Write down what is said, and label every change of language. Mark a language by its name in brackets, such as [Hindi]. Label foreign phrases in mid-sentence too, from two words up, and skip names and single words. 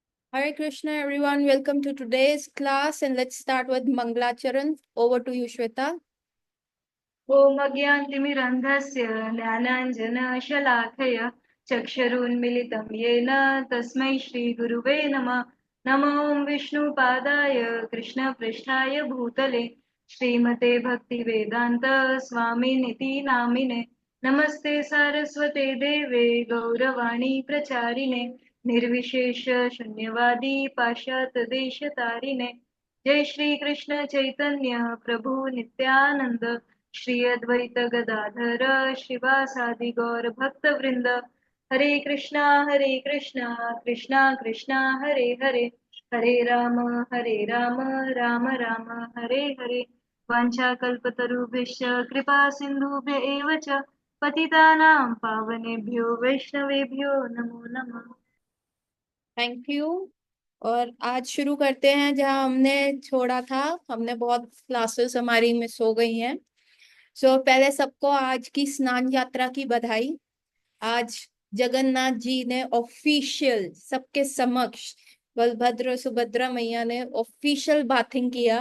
[English] Hare Krishna, everyone. Welcome to today's class, and let's start with Mangalacharan. Over to you, Shweta. [Sanskrit] ॐ अज्ञानतिमिरन्धस्य ज्ञानाञ्जनशलाखय चक्षुरुन्मिलितं येन तस्मै श्रीगुरुवे नमः। नमो ॐ विष्णुपादाय कृष्णपृष्ठाय भूतले श्रीमते भक्तिवेदान्त स्वामिनिति नामिने। नमस्ते सारस्वते देवे गौरवाणी प्रचारिणे निर्विशेष शून्यवादी पाश्चात्यदेशतारिणे। जय श्री कृष्ण चैतन्य प्रभु नित्यानंद श्री अद्वैत गदाधर श्रीवासादि गौर भक्त वृंद। हरे कृष्णा कृष्णा कृष्णा हरे हरे, हरे राम राम राम हरे हरे। वाञ्छाकल्पतरुभ्यश्च कृपा सिन्धुभ्य एव च पतितानां पावनेभ्यो वैष्णवेभ्यो नमो नमः। [English] thank you. [Hindi] और आज शुरू करते हैं जहां हमने छोड़ा था। हमने बहुत क्लासेस हमारी मिस हो गई हैं। पहले सबको आज की स्नान यात्रा की बधाई। आज जगन्नाथ जी ने ऑफिशियल सबके समक्ष, बलभद्र सुभद्रा मैया ने [English] official bathing [Hindi] किया।